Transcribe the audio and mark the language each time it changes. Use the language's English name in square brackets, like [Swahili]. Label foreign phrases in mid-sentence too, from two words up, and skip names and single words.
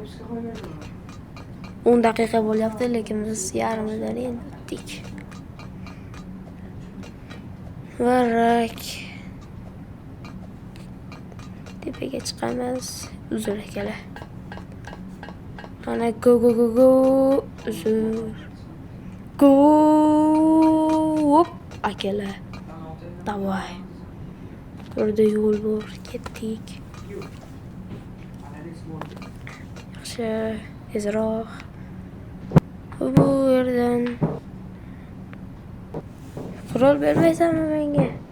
[Uzbek] 10 daqiqa bo'lyapti, lekin biz yarmidan endi o'tdik. Varak. Tepaga chiqamiz. Uzun akalar. Ana [English] go go go go. [Uzbek] Uzun. Go. Hop akalar. Davay. Burada yo'l bor. Ketdik. Yaxshi. Tezroq. Bu yerdan. Qurol bermaysanmi menga?